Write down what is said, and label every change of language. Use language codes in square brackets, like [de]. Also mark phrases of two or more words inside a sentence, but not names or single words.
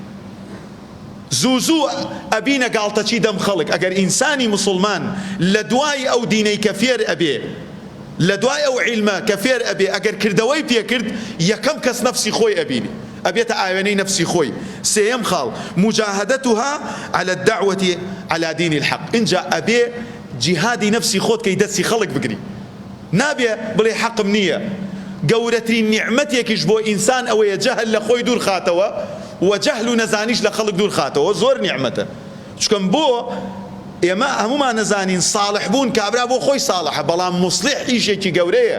[ckb] زوو ئەبینە گاڵتەچی دەم خەڵک. ئەگەر ئینسانی مسلمان لە دوای ئەو دینەی کە فێر ئەبێ، لە دوای ئەو عیلمە کە فێر ئەبێ، ئەگەر کردەوەی پێکرد یەکەم کەس نەفسی خۆی ئەبینی، ئەبێتە ئاوێنەی نەفسی خۆی. سێیەم خاڵ [ar] مجاهدتها على الدعوة على دين الحق. [ckb] اینجا ئەبێ جیهادی نەفسی خۆت کەی دەستی خەڵک بگری، نابێ بڵێ حەقم نییە. گەورەترین نیعمەتێکیش بۆ ئینسان ئەوەیە جەهل لە خۆی دوور خاتەوە و جەهل و نەزانیش لە خەڵک دوور خاتەوە، زۆر نیعمەتە. چکەم بۆ ئێمە هەمومان نەزانین ساڵح بوون کابرا بۆ خۆی ساڵحە، بەڵام موسڵح ئیشێکی گەورەیە.